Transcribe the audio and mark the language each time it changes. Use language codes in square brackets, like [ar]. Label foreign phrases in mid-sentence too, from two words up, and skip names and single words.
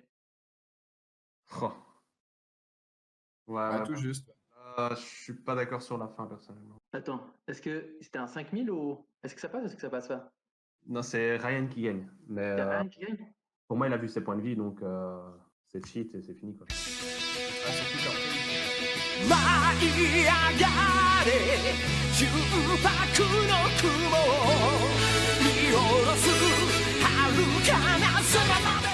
[fr] Oh. Ouais, Ah, tout juste. je suis pas d'accord sur la fin, personnellement. Attends, est-ce que c'était un 5000 ou. Est-ce que ça passe ou est-ce que ça passe pas? Non, c'est Ryan qui gagne. Mais Il y a Ryan qui gagne? pour moi, il a vu ses points de vie, donc c'est cheat et c'est fini. Quoi. Ah, surtout qu'après, [ja] 舞い上がれ重薄の雲見下ろす遥かな空